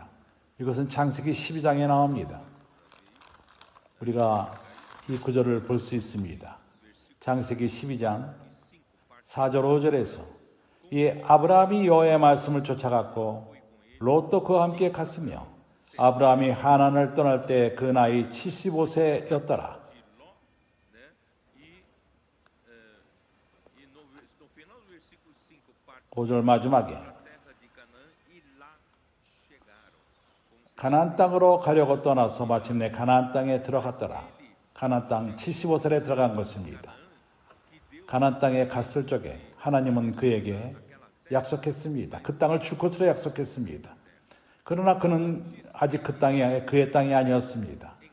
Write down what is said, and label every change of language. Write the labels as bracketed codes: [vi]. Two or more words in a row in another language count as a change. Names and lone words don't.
[ko] 이것은 창세기 12장에 나옵니다. 우리가 이 구절을 볼 수 있습니다. 창세기 12장 4절 5절에서 이 아브라함이 여호와의 말씀을 쫓아갔고 롯도 그와 함께 갔으며 아브라함이 하란을 떠날 때 그 나이 75세였더라. [pt] E no final do versículo 5, partiram [ko] 5절 마지막에 [pt] para a terra de Canaã e lá chegaram. [ko] 가나안 땅으로 가려고 떠나서 마침내 가나안 땅에 들어갔더라. 가나안 땅 75세에 들어간 것입니다. 가나안 땅에 갔을 적에 하나님은 그에게 약속했습니다. 그 땅을 줄 것으로 약속했습니다. 그러나 그는 아직 그 땅이 그의 땅이 아니었습니다.